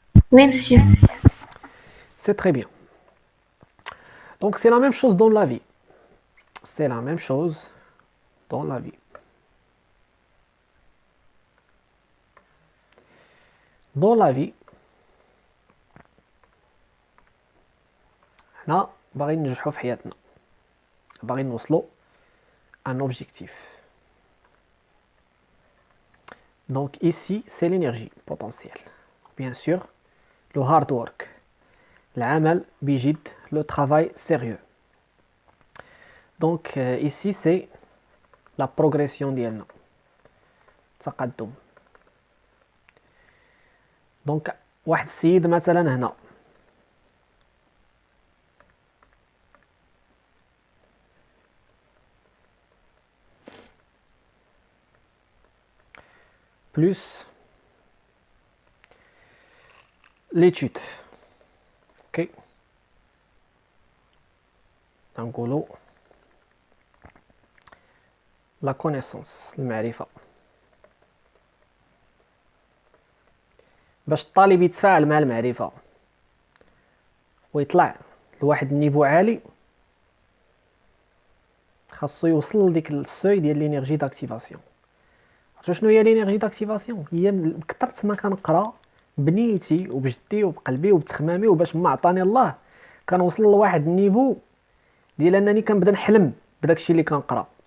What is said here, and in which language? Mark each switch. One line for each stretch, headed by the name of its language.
French: Oui, monsieur. C'est très bien. Donc, c'est la même chose dans la vie. C'est la même chose dans la vie. Dans la vie,
Arabic: حنا باغيين ننجحوا في حياتنا. باغيين نوصلوا
French: un objectif. Donc ici, c'est l'énergie potentielle. Bien sûr, le
English: hard work.
Arabic: العمل بجد,
French: le travail sérieux. Donc ici, c'est la progression
Arabic: ديالنا. تقدم. Donc واحد السيد مثلا هنا
French: plus l'étude.
Arabic: Ok. نقولوا
French: la connaissance,
Arabic: المعرفة. باش الطالب يتفاعل مع المعرفة ويطلع لواحد النيفو عالي خاصو يوصل لديك السوي ديال لينيرجي داكتيفاسيون. عرفتوا شنو هي لينيرجي داكتيفاسيون؟ هي كثرت ما كنقرا بنيتي وبجدي وبقلبي وبتخمامي وباش ما عطاني الله كنوصل لواحد النيفو ديال انني كنبدا نحلم بداكشي اللي كنقرا.